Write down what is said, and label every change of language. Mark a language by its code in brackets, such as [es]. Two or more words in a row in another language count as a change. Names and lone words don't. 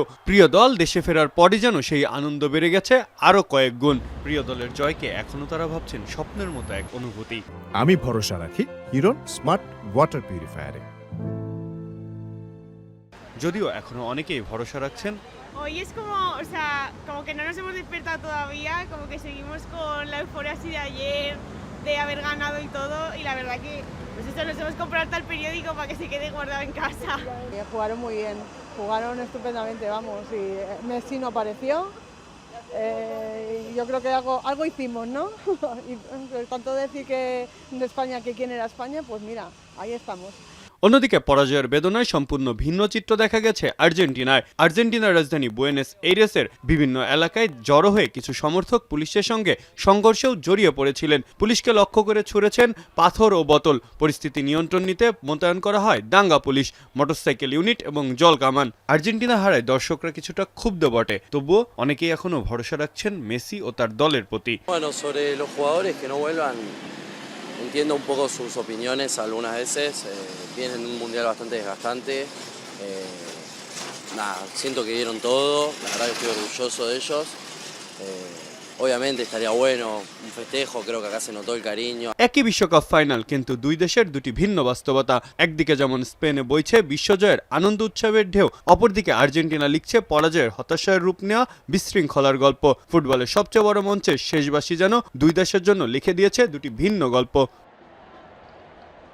[bn] প্রিয় দল দেশে ফেরার পরই যেন সেই আনন্দ বেড়ে গেছে আরো কয়েক গুণ। প্রিয় দলের জয়কে এখনো তারা ভাবছেন স্বপ্নের মতো এক অনুভূতি। আমি ভরসা রাখি হিরন [en] smart water purifier-এ। [bn] যদিও এখনো অনেকেই ভরসা রাখছেন, [es] Hoy es como, o sea, como que no nos hemos despertado todavía, como que seguimos con la euforia así de ayer, de haber ganado y todo, y la verdad que, pues esto nos hemos comprado hasta el periódico para que se quede guardado en casa. Jugaron muy bien, jugaron estupendamente, vamos, y Messi no apareció. Yo creo que algo hicimos, ¿no? Y tanto decir que de España que quién era España, pues mira, ahí estamos. [bn] অন্যদিকে পরাজয়ের বেদনায় সম্পূর্ণ ভিন্ন চিত্র দেখা গেছে আর্জেন্টিনায়। আর্জেন্টিনার রাজধানী বুয়েনোস এইরেসের বিভিন্ন এলাকায় জড়ো হয়ে কিছু সমর্থক পুলিশের সঙ্গে সংঘর্ষেও জড়িয়ে পড়েছিলেন। পুলিশকে লক্ষ্য করে ছুঁড়েছেন পাথর ও বোতল। পরিস্থিতি নিয়ন্ত্রণ নিতে মোতায়েন করা হয় দাঙ্গা পুলিশ, [en] motorcycle unit [bn] এবং জল কামান। আর্জেন্টিনা হারায় দর্শকরা কিছুটা ক্ষুব্ধ বটে, তবুও অনেকেই এখনো ভরসা রাখছেন মেসি ও তার দলের প্রতি। [es] Entiendo un poco sus opiniones algunas veces, vienen en un mundial bastante desgastante, siento que dieron todo, la verdad que estoy orgulloso de ellos, obviamente estaría bueno un festejo, creo que acá se notó el cariño. [bn] একই বিশ্বকাপ ফাইনাল, কিন্তু দুই দেশের দুটি ভিন্ন বাস্তবতা। একদিকে যেমন স্পেনে বইছে বিশ্বজয়ের আনন্দ উৎসবের ঢেউ, অপরদিকে আর্জেন্টিনা লিখছে পরাজয়ের হতাশার রূপ নেওয়া বিশৃঙ্খলার গল্প। ফুটবলের সবচেয়ে বড় মঞ্চে শেষবাসী যেন দুই দেশের জন্য লিখে দিয়েছে দুটি ভিন্ন গল্প।